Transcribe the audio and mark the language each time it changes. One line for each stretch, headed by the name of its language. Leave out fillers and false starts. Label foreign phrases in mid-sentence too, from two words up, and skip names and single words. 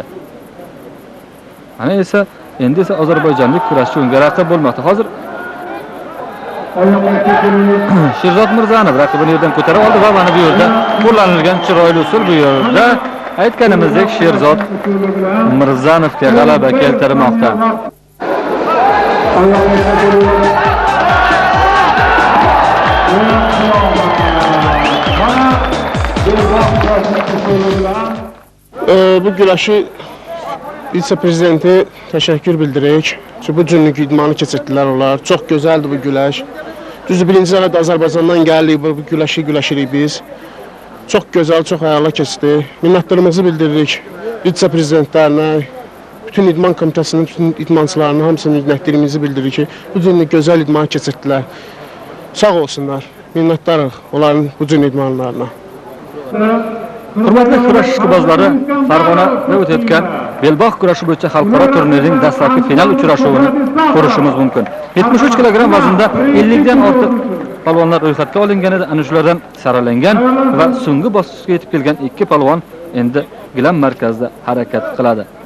Uzbek: Ana esa endi esa ozarbayjonlik kurashchi unga raqib bo'lmoqda. Hozir Sherzod Mirzanov raqibini yerdan ko'tarib oldi va mana bu yerda qo'llanilgan chiroyli usul bu yerda aytganimizdek Sherzod Mirzanovga g'alaba keltirmoqda.
Azerbaijani: Bu güləşi vitse-prezidenti təşəkkür bildirik. Çünki bu günlük idmanı keçirdilər onlar. Çox gözəldir bu güləş. Düzdür, birinci dəfə də Azərbaycandan gəlirik, bu güləşi güləşirik biz. Çox gözəl, çox əla keçdi. Minnətdarımızı bildiririk vitse-prezidentlərinə, bütün idman komitəsinin, bütün idmançılarına hamısının minnətdarımızı bildiririk ki, bu günlük gözəl idmanı keçirdilər. Sağ olsunlar. Minnətdarıq onların bu gün idmanlarına.
Uzbek: Hurmatli kurash ishqibozlari, Farg'onada o'tayotgan belbog' kurashi bo'yicha xalqaro turnirning dastlabki final uchrashuvini ko'rishimiz mumkin. 73 kg vaznda 50 dan ortiq palvonlar ro'yxatga olingan edi. Ana shulardan saralangan va so'nggi bosqichga yetib kelgan ikki palvon endi gilam markazida harakat qiladi.